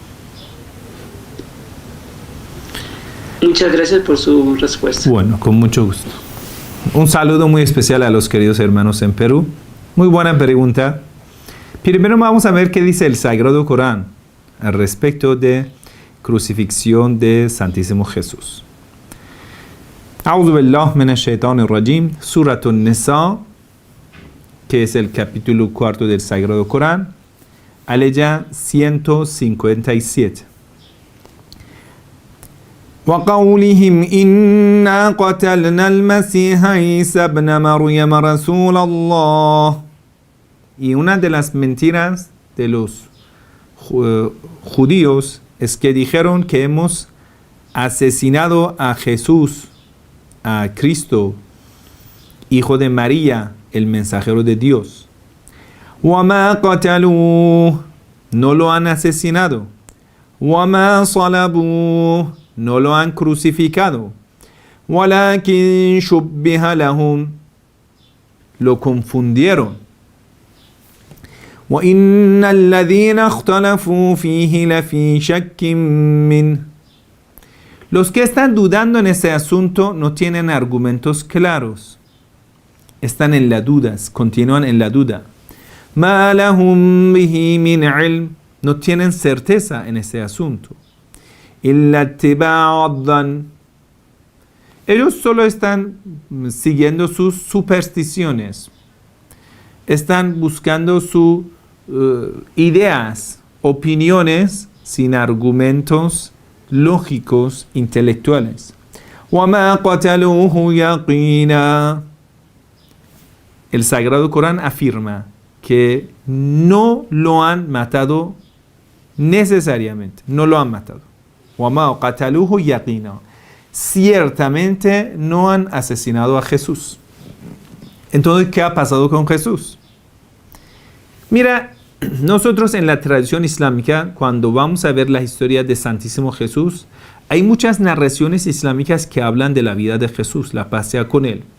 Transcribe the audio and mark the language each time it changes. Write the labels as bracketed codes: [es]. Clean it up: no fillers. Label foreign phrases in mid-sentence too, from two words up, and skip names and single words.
[es] Muchas gracias por su respuesta. Bueno, con mucho gusto. Un saludo muy especial a los queridos hermanos en Perú. Muy buena pregunta. Primero vamos a ver qué dice el Sagrado Corán al respecto de crucifixión de Santísimo Jesús. [ar] أعوذ بالله من الشيطان الرجيم, [es] Suratun Nisa, que es el capítulo 4 del Sagrado Corán, aleya 157. [ar] وَقَوْلِهِمْ إِنَّا قَتَلْنَا الْمَسِيحَ عِيسَى ابْنَ مَرْيَمَ رَسُولَ اللَّهِ. [es] Y una de las mentiras de los judíos es que dijeron que hemos asesinado a Jesús, a Cristo, hijo de María, el mensajero de Dios. [ar] وَمَا قَتَلُوهُ, [es] no lo han asesinado. [ar] وَمَا صَلَبُوهُ, [es] no lo han crucificado. [ar] وَلَكِنْ شُبِّهَ لَهُمْ, [es] lo confundieron. [ar] وَإِنَّ الَّذِينَ اخْتَلَفُوا فِيهِ لَفِي شَكٍّ مِّنْهُ. [es] Los que están dudando en ese asunto no tienen argumentos claros. Están en las dudas, continúan en la duda. [ar] مَا لَهُمْ بِهِ مِنْ عِلْمٍ, [es] no tienen certeza en ese asunto. [ar] إِلَّا اتِّبَاعَ الظَّنِّ, [es] ellos solo están siguiendo sus supersticiones. Están buscando sus ideas, opiniones sin argumentos lógicos, intelectuales. [ar] وَمَا قَتَلُوهُ يَقِينًا. [es] El Sagrado Corán afirma que no lo han matado necesariamente, no lo han matado. [ar] وَمَا قَتَلُوهُ يَقِينًا. [es] Ciertamente no han asesinado a Jesús. Entonces, ¿qué ha pasado con Jesús? Mira, nosotros en la tradición islámica, cuando vamos a ver la historia de Santísimo Jesús, hay muchas narraciones islámicas que hablan de la vida de Jesús, la paz sea con él.